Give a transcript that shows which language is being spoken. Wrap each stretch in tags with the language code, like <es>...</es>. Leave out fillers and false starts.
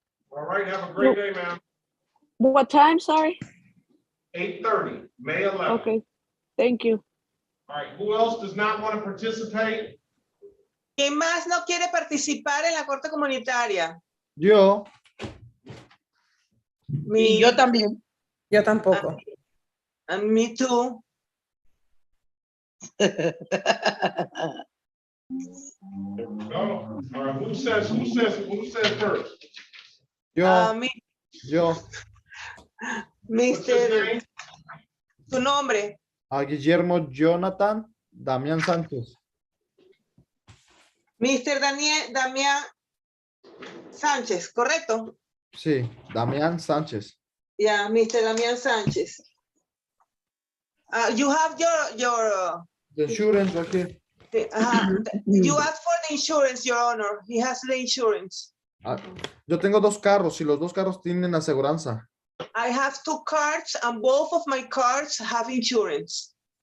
<en>All right, have a great day, ma'am. What time, sorry? 8:30, May 11th. Okay, thank you. All right, who else does not want to participate?</en> <es>¿Quién más no quiere participar en la corte comunitaria? Yo. Y yo también. Yo tampoco.</es> <en>Me too. No. All right, who says first?</en> <es>Yo. Yo. Tu nombre. A Guillermo Jonathan Damián Sánchez.</es> <en>Mr.</en> <es>Damián Sánchez, ¿correcto? Sí, Damián Sánchez.</es> <en>Yeah, Mr. Damián Sánchez. You have your The insurance right here. you asked for the insurance, Your Honor. He has the insurance.</en> <es>Yo tengo 2 carros y los 2 carros tienen aseguranza.</es> <en>I have 2 cards and both of my cards have insurance.</en>